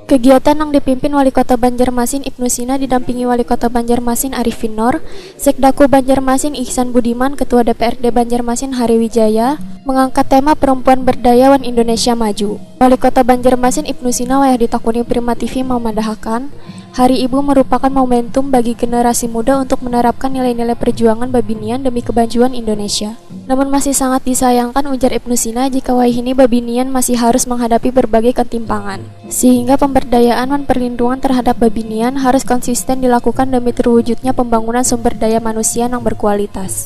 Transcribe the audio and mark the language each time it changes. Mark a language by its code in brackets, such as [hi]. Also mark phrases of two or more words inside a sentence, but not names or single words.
[id] Kegiatan yang dipimpin Wali Kota Banjarmasin Ibnu Sina didampingi Wali Kota Banjarmasin Arifin Nor, Sekdaku Banjarmasin Ihsan Budiman, Ketua DPRD Banjarmasin Hari Wijaya, mengangkat tema Perempuan Berdayawan Indonesia Maju. Wali Kota Banjarmasin Ibnu Sina [bjn] wayah ditakuni [id] Prima TV memadahakan, Hari Ibu merupakan momentum bagi generasi muda untuk menerapkan nilai-nilai perjuangan Babinian demi kemajuan Indonesia. Namun masih sangat disayangkan, ujar Ibnu Sina, jika wayahini Babinian masih harus menghadapi berbagai ketimpangan, sehingga pemberdayaan dan perlindungan terhadap Babinian harus konsisten dilakukan demi terwujudnya pembangunan sumber daya manusia yang berkualitas.